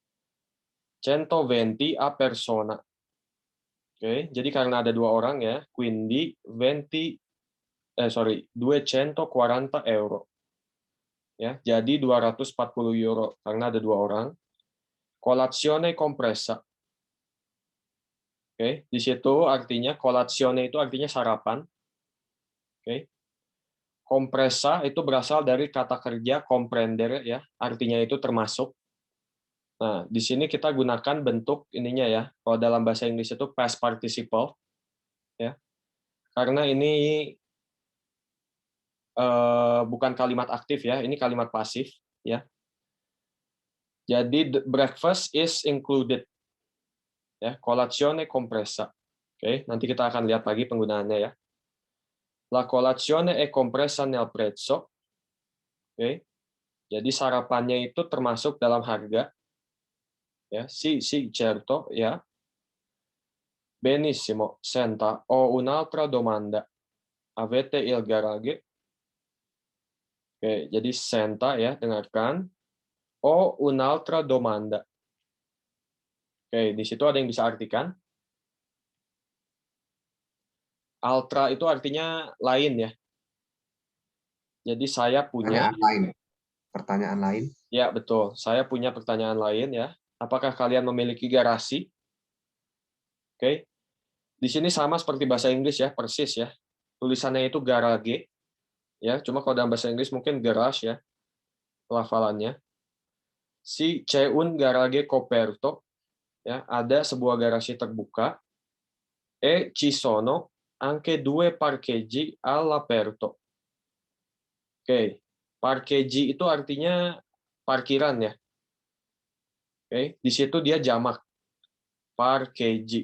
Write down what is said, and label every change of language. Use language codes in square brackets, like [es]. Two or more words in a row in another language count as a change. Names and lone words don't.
[it] 120 a persona. [id] Oke, jadi karena ada 2 orang ya, [it] quindi 240 euro. [id] Ya, jadi 240 euro karena ada 2 orang. [it] Colazione compressa. [id] Oke, di situ artinya colazione itu artinya sarapan. Oke. Compressa itu berasal dari kata kerja comprendere ya, artinya itu termasuk. Nah, di sini kita gunakan bentuk ininya ya. Kalau dalam bahasa Inggris itu [en] past participle [id] ya. Karena ini bukan kalimat aktif ya, ini kalimat pasif ya. [en] Jadi the breakfast is included. [id] Ya, [it] colazione compressa. [id] Oke, nanti kita akan lihat lagi penggunaannya ya. [it] La colazione è compressa nel prezzo. [id] Oke. Jadi sarapannya itu termasuk dalam harga. Ya, [it] sì, certo, ya. Benissimo. Senta, ho un'altra domanda. Avete il garage? [id] Oke, jadi senta ya, dengarkan. [it] Ho un'altra domanda. [id] Oke, di situ ada yang bisa artikan. Altra itu artinya lain ya. Jadi saya punya. Pertanyaan lain. Ya, betul. Saya punya pertanyaan lain ya. Apakah kalian memiliki garasi? Oke. Di sini sama seperti bahasa Inggris ya, persis ya. Tulisannya itu garage. Ya, cuma kalau dalam bahasa Inggris mungkin garage ya. Pelafalannya. [it] Si c'è un garage coperto. Ya, ada sebuah garasi terbuka. E ci sono anche 2 parcheggi all'aperto. [id] Oke. Parcheggi itu artinya parkiran ya. Oke, di situ dia jamak. Parcheggi.